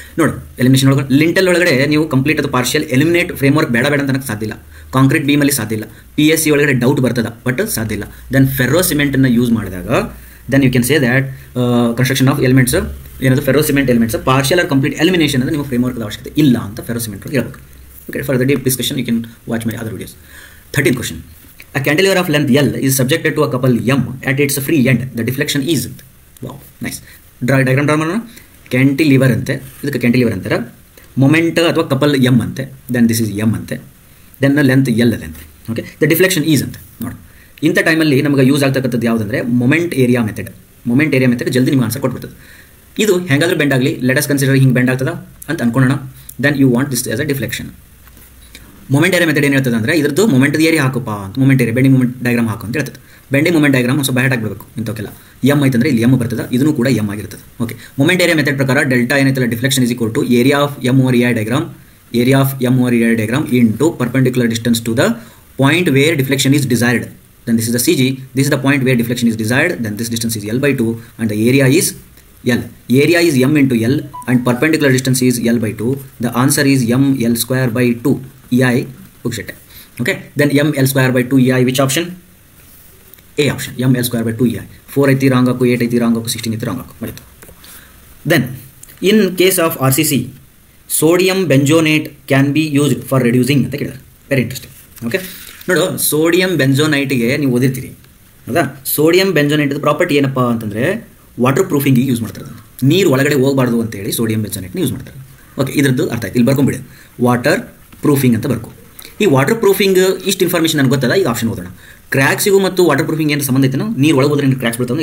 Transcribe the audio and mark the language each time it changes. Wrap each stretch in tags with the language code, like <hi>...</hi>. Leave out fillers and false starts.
<kn>ನೋಡಿ, ಎಲಿಮಿನೇಷನ್ ಒಳಗೆ ಲಿಂಟಲ್ ಒಳಗಡೆ ನೀವು ಕಂಪ್ಲೀಟ್ ಅಥವಾ ಪಾರ್ಷಿಯಲ್ ಎಲಿಮಿನೇಟ್ ಫ್ರೇಮ್ವರ್ಕ್ ಬೇಡ ಅಂತ ನನಗೆ ಸಾಧ್ಯ ಇಲ್ಲ. ಕಾಂಕ್ರೀಟ್ ಬೀಮಲ್ಲಿ ಸಾಧ್ಯ ಇಲ್ಲ. PSC ಒಳಗಡೆ ಡೌಟ್ ಬರ್ತದೆ, ಬಟ್ ಸಾಧ್ಯ ಇಲ್ಲ. ದೆನ್ ಫೆರ್ರೋ ಸಿಮೆಂಟನ್ನು ಯೂಸ್ ಮಾಡಿದಾಗ</kn> <en>then you can say that construction of elements</en> <kn>ಏನದು ಫೆರ್ರೋ cement elements partial R complete elimination ಅಂದರೆ ನಿಮ್ಮ ಫ್ರೇಮ್ವರ್ಕ್ದ ಅವಶ್ಯಕತೆ ಇಲ್ಲ ಅಂತ ಫೆರ್ರೋ ಸಿಮೆಂಟ್ ಹೇಳ್ಬೇಕು.</kn> <en>Okay, for the deep discussion you can watch my other videos. 13th question. A cantilever of length L is subjected to a couple M at its free end. The deflection is. Wow, nice.</en> <kn>Diagram draw ಮಾಡೋಣ. Cantilever ಅಂತೆ, ಇದಕ್ಕೆ cantilever ಅಂತಾರೆ. Moment ಅಥವಾ couple M ಅಂತೆ.</kn> <en>then this is M</en> <kn>ಅಂತೆ. Then length L ಅದಂತೆ.</kn> <en>Okay, the deflection is ಅಂತ.</en> <kn>ನೋಡಿ, ಇಂಥ ಟೈಮಲ್ಲಿ ನಮಗೆ ಯೂಸ್ ಆಗ್ತಕ್ಕಂಥದ್ದು ಯಾವುದಂದರೆ moment area method. Moment area method ಜಲ್ದಿ ನಿಮ್ಗೆ ಆನ್ಸರ್ ಕೊಟ್ಬಿಡ್ತದೆ. ಇದು ಹೆಂಗಾದ್ರೂ ಬೆಂಡ್ ಆಗಲಿ,</kn> <en>let us consider</en> <kn>ಹಿಂಗೆ ಬೆಂಡ್ ಆಗ್ತದ ಅಂತ ಅನ್ಕೊಳ್ಳೋಣ.</kn> <en>Then you want this as a deflection.</en> <kn>Moment area method ಏನು ಹೇಳ್ತದೆ ಅಂದರೆ ಇದ್ರದ್ದು ಮೊಮೆಂಟ್ ಏರಿಯಾ ಹಾಕಪ್ಪ ಅಂತ, moment area bending moment diagram ಹಾಕು ಅಂತ ಹೇಳ್ತದೆ. ಬೆಂಡಿಂಗ್ ಮೊಮೆಂಟ್ ಡಯಾಗ್ರಾಮ್ ಸ್ವಲ್ಪ ಬ್ಯಾಟ್ ಆಗಬೇಕು ಇಂಥಕ್ಕೆಲ್ಲ. M ಐತಂದ್ರೆ ಇಲ್ಲಿ M ಬರ್ತದೆ, ಇದನ್ನು ಕೂಡ M ಆಗಿರ್ತದೆ.</kn> <en>Okay, moment area method ಪ್ರಕಾರ delta ಏನೈತಲ್ಲ deflection is equal to area of M over EI diagram, area of M over EI diagram into perpendicular distance to the point where deflection is desired. Then this is the CG, this is the point where deflection is desired, then this distance is L/2 and the area is L. Area is M into L and perpendicular distance is L/2. The answer is M L square by 2 EI. Okay, then M L square by 2 EI, which option? A option, M L square by 2 EI.</en> <kn>4 ಐತಿ wrong ಹಾಕು, 8 ಐತಿ wrong ಹಾಕು, 16 ಐತಿ wrong ಹಾಕು. ಬರೀತು.</kn> <en>Then in case of RCC, sodium benzoate can be used for reducing</en> <kn>ಅಂತ ಕೇಳಿದ್ದಾರೆ.</kn> <en>Very interesting.</en> <kn>Okay, ನೋಡು, sodium ಬೆಂಜೋನೈಟ್ಗೆ ನೀವು ಓದಿರ್ತೀರಿ. ಹೌದಾ? ಸೋಡಿಯಂ ಬೆಂಜೋನೈಟ್ದು ಪ್ರಾಪರ್ಟಿ ಏನಪ್ಪ ಅಂತಂದರೆ ವಾಟರ್ ಪ್ರೂಫಿಂಗಿಗೆ ಯೂಸ್ ಮಾಡ್ತಾರೆ. ನೀರು ಒಳಗಡೆ ಹೋಗಬಾರ್ದು ಅಂತೇಳಿ ಸೋಡಿಯಂ ಬೆಂಜೋನೈಟ್ನ ಯೂಸ್ ಮಾಡ್ತಾರೆ. ಓಕೆ, ಇದ್ರದ್ದು ಅರ್ಥ ಆಯ್ತು. ಇಲ್ಲಿ ಬರ್ಕೊಂಬಿಡಿ, ವಾಟರ್ ಪ್ರೂಫಿಂಗ್ ಅಂತ ಬರ್ಕೊ. ಈ ವಾಟರ್ ಪ್ರೂಫಿಂಗ್ ಇಷ್ಟು ಇನ್ಫಾರ್ಮೇಷನ್ ನನಗೆ ಗೊತ್ತದ. ಈಗ ಆಪ್ಷನ್ ಓದೋಣ. ಕ್ರ್ಯಾಕ್ಸಿಗೂ ಮತ್ತು ವಾಟರ್ ಪ್ರೂಫಿಂಗ್ ಏನು ಸಂಬಂಧ ಐತೆ? ನೀರು ಒಳಗೆ ಹೋದ್ರೆ ಕ್ರ್ಯಾಕ್ಸ್ ಬೀಳ್ತಾವೆ?</kn>